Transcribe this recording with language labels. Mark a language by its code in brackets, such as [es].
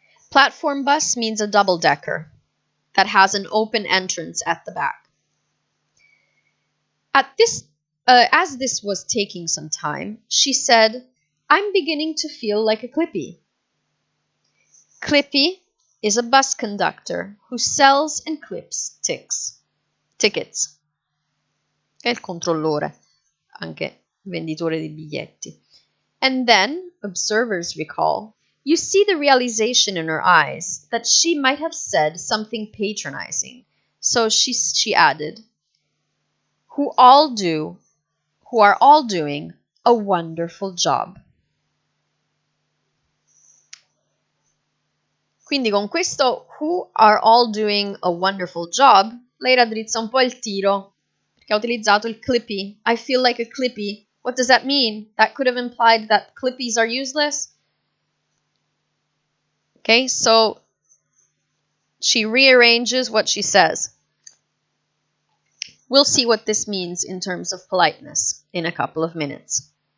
[en] Platform bus means a double-decker that has an open entrance at the back. As this was taking some time, she said, "I'm beginning to feel like a clippy." Clippy is a bus conductor who sells and clips tickets. [it] È il controllore, anche venditore di biglietti. [en] And then, observers recall, you see the realization in her eyes that she might have said something patronizing. So she added, who are all doing a wonderful job. [it] Quindi con questo [en] who are all doing a wonderful job, [it] lei raddrizza un po' il tiro, perché ha utilizzato il clippy. [en] I feel like a clippy. What does that mean? That could have implied that clippies are useless. Okay, so she rearranges what she says. We'll see what this means in terms of politeness in a couple of minutes.